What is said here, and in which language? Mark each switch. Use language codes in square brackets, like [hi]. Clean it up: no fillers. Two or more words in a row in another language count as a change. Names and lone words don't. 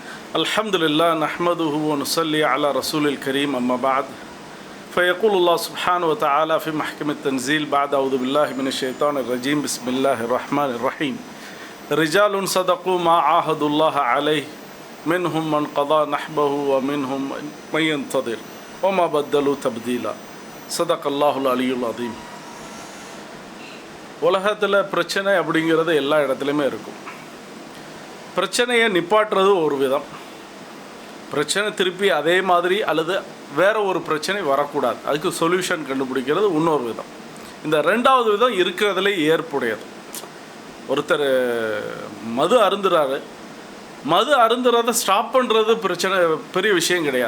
[ar] الحمد لله نحمده ونصلي على رسول الكريم أما بعد فيقول الله سبحانه وتعالى في محكم التنزيل بعد أعوذ بالله من الشيطان الرجيم بسم الله الرحمن الرحيم رجال صدقوا ما عاهدوا الله عليه منهم من قضى نحبه ومنهم من ينتظر وما بدلوا تبديلا صدق الله العلي العظيم. [ta] உலகத்தில் பிரச்சனை அப்படிங்கிறது எல்லா இடத்துலையுமே இருக்கும். பிரச்சனையை நிப்பாட்டுறது ஒரு விதம், பிரச்சனை திருப்பி அதே மாதிரி அல்லது வேறு ஒரு பிரச்சனை வரக்கூடாது, அதுக்கு சொல்யூஷன் கண்டுபிடிக்கிறது இன்னொரு விதம். இந்த ரெண்டாவது விதம் இருக்கிறதுலே ஏற்புடையது. ஒருத்தர் மது அருந்துறாரு, மது அருந்துறதை ஸ்டாப் பண்ணுறது பிரச்சனை பெரிய விஷயம் கிடையாது.